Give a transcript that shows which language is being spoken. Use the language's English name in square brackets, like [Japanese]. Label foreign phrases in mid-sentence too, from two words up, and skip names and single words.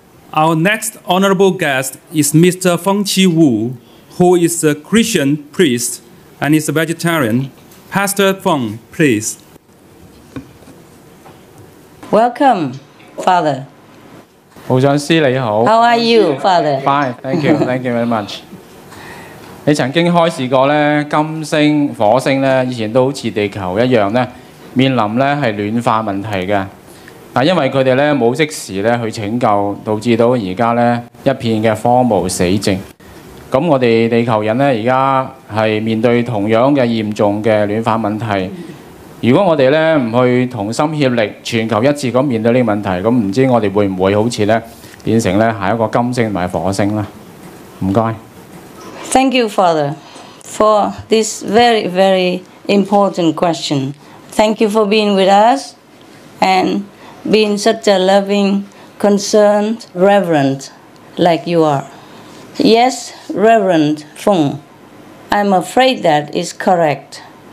[English] Our next honorable guest is Mr. Feng Qi Wu, who is a Christian priest and is a vegetarian. Pastor Feng, please. Welcome, Father. [Cantonese] 無長師你好。 [English] How are you, Father? Fine, thank you, thank you very much. [Cantonese] 你曾經開示過咧，金星、火星咧，以前都好似地球一樣咧，面臨咧係暖化問題嘅。但因為佢哋咧冇即時咧去拯救，導致到而家咧一片嘅荒蕪死寂。咁我哋地球人咧而家係面對同樣嘅嚴重嘅暖化問題。如果我哋咧唔去同心協力，全球一致咁面對呢個問題，咁唔知我哋會唔會好似咧變成咧下一個金星同埋火星啦？唔該。 [English] Thank you, Father, for this very, very important question. Thank you for being with us and being such a loving, concerned, reverend like you are. Yes, Reverend Feng, I'm afraid that is correct.